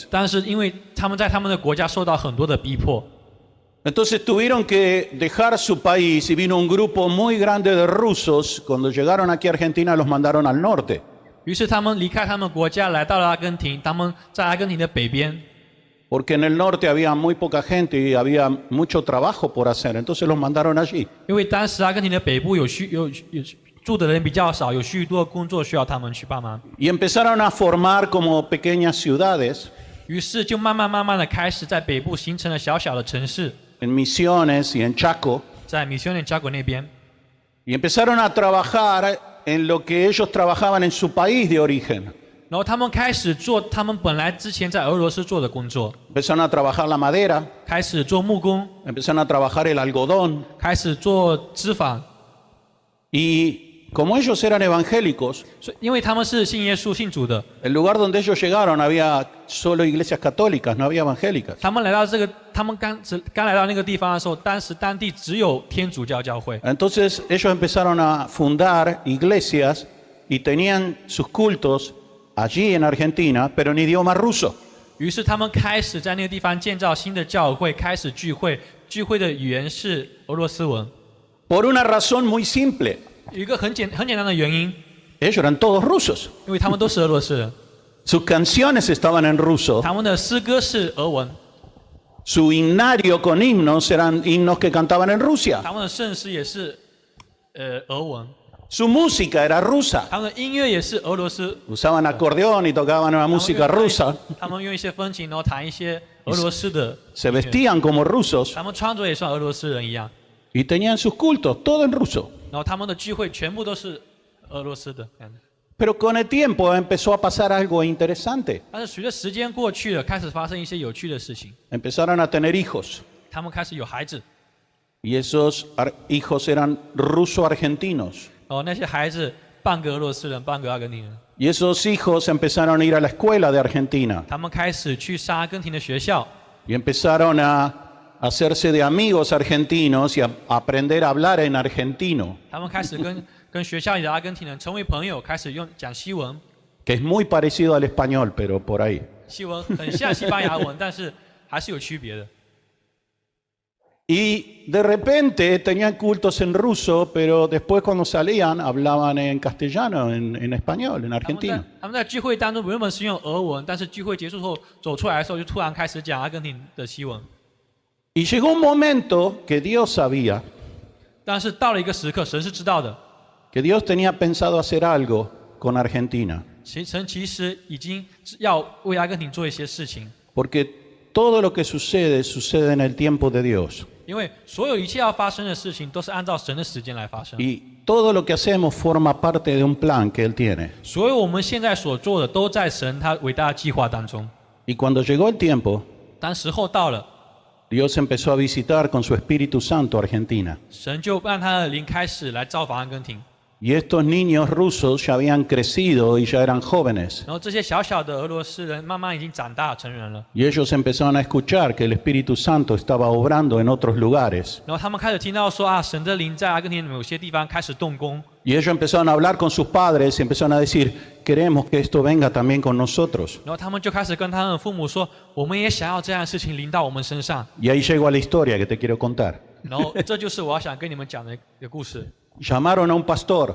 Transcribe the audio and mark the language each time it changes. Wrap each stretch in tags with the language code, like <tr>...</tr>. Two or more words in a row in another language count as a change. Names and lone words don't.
<zh>但是因为他们在他们的国家受到很多的逼迫，</zh> <es>Entonces tuvieron que dejar su país y vino un grupo muy grande de rusos. Cuando llegaron aquí a Argentina los mandaron al norte.</es> <zh>于是他们离开他们国家，来到了阿根廷。他们在阿根廷的北边，</zh> <es>Porque en el norte había muy poca gente y había mucho trabajo por hacer. Entonces los mandaron allí.</es> <zh>因为当时阿根廷的北部有住的人比较少，有许多工作需要他们去帮忙。</zh> <es>Y empezaron a formar como pequeñas ciudades</es> <zh>于是就慢慢的开始在北部形成了小小的城市，</zh> <es>en Misiones y en Chaco.</es> <zh>在米修内加国那边。</zh> <es>Y empezaron a trabajar en lo que ellos trabajaban en su país de origen.</es> <zh>然后他们开始做他们本来之前在俄罗斯做的工作，</zh> <es>Empezaron a trabajar la madera,</es> <zh>开始做木工，</zh> <es>empezaron a trabajar el algodón.</es> <zh>开始做织纺。</zh> <es>Y como ellos eran evangélicos,</es> <zh>所以因为他们是信耶稣、信主的，</zh> <es>el lugar donde ellos llegaron había solo iglesias católicas, no había evangélicas.</es> <zh>他们刚来到那个地方的时候，当时当地只有天主教教会。</zh> <es>Entonces ellos empezaron a fundar iglesias y tenían sus cultos allí en Argentina, pero en idioma ruso.</es> <zh>于是他们开始在那个地方建造新的教会，开始聚会，聚会的语言是俄罗斯文。</zh> <es>Por una razón muy simple.</es> <zh>有一个很简单的原因，</zh> <es>Ellos eran todos rusos.</es> <zh>因为他们都是俄罗斯人，</zh> <es>Sus canciones estaban en ruso.</es> <zh>他们的诗歌是俄文，</zh> <es>Su himnario con himnos eran himnos que cantaban en Rusia.</es> <zh>他们的圣诗也是俄文，</zh> <es>Su música era rusa.</es> <zh>他们的音乐也是俄罗斯。</zh> <es>Usaban acordeón y tocaban una música rusa.</es> <zh>他们用一些风琴，然后弹一些俄罗斯的</zh> <es>Se vestían como rusos</es> <zh>他们穿着也像俄罗斯人一样，</zh> <es>y tenían sus cultos, todo en ruso.</es> <zh>然后他们的聚会全部都是俄罗斯的。</zh> <es>Pero con el tiempo empezó a pasar algo interesante.</es> <zh>但是随着时间过去了，开始发生一些有趣的事情，</zh> <es>Empezaron a tener hijos</es> <zh>他们开始有孩子，</zh> <es>y esos hijos eran ruso-argentinos.</es> <zh>然后那些孩子半个俄罗斯人，半个阿根廷人，</zh> <es>Y esos hijos empezaron a ir a la escuela de Argentina</es> <zh>他们开始去上阿根廷的学校，</zh> <es>y empezaron a hacerse de amigos argentinos y a aprender a hablar en argentino,</es> <zh>他们开始跟学校里的阿根廷人成为朋友，开始讲西文，</zh> <es>que es muy parecido al español, pero por ahí.</es> <zh>西文很像西班牙文，但是还是有区别的。</zh> <es>Y de repente tenían cultos en ruso, pero después cuando salían hablaban en castellano, en español, en</es> <zh>他们在</zh> <es>argentino.</es> <zh>他们在聚会当中原本是用俄文，但是聚会结束后走出来的时候，就突然开始讲阿根廷的西文。</zh> <es>Y llegó un momento que Dios sabía</es> <zh>但是到了一个时刻，神是知道的，</zh> <es>que Dios tenía pensado hacer algo con Argentina,</es> <zh>神其实已经要为阿根廷做一些事情，</zh> <es>porque todo lo que sucede sucede en el tiempo de Dios.</es> <zh>因为所有一切要发生的事情都是按照神的时间来发生。</zh> <es>Y todo lo que hacemos forma parte de un plan que Él tiene.</es> <zh>所有我们现在所做的都在神他伟大的计划当中。</zh> <es>Y cuando llegó el tiempo,</es> <zh>当时候到了，</zh> <es>Dios empezó a visitar con su Espíritu Santo Argentina.</es> <zh>神就让他的灵开始来造访阿根廷。</zh> <es>Y estos niños rusos ya habían crecido y ya eran jóvenes.</es> <zh>然后这些小小的俄罗斯人慢慢已经长大成人了，</zh> <es>Y ellos empezaron a escuchar que el Espíritu Santo estaba obrando en otros lugares.</es> <zh>然后他们开始听到说啊，神的灵在阿根廷某些地方开始动工。</zh> <es>Y ellos empezaron a hablar con sus padres y empezaron a decir, queremos que esto venga también con nosotros.</es> <zh>然后他们就开始跟他们的父母说，我们也想要这样的事情临到我们身上。</zh> <es>Y ahí llego a la historia que te quiero contar.</es> <zh>然后这就是我要想跟你们讲的一个故事。</zh> <es>Llamaron a un pastor</es>